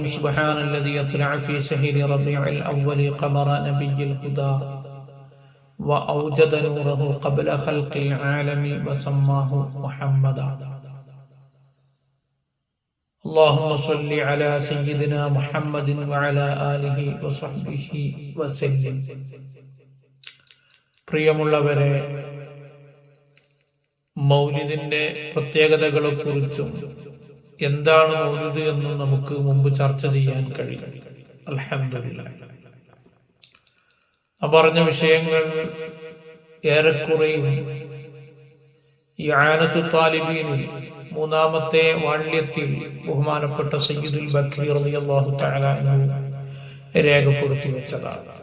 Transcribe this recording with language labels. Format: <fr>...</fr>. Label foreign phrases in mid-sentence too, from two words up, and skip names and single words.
<ar>سبحان الذي يطلع في شهر ربيع الأول قمر نبي الهدى وأوجد نوره قبل خلق العالم وسماه محمدا. اللهم صل على سيدنا محمد وعلى آله وصحبه وسلم.</ar> <ml>പ്രിയമുള്ളവരെ, മൗലിദിന്റെ പ്രത്യേകതകളെക്കുറിച്ചും എന്താണ് മൗലിദ് എന്നും നമുക്ക് മുമ്പ് ചർച്ച ചെയ്യാൻ കഴിയും. അൽഹംദുലില്ലാഹ്. പറഞ്ഞ വിഷയങ്ങൾ ഏറെക്കുറയും ഇആനത്തു താലിബീനിൽ മൂന്നാമത്തെ വാള്യത്തിൽ ബഹുമാനപ്പെട്ട സയ്യിദുൽ ബഖരി</ml> <ar>رضي الله تعالى عنه</ar> <ml>രേഖപ്പെടുത്തി വെച്ചതാണ്.</ml>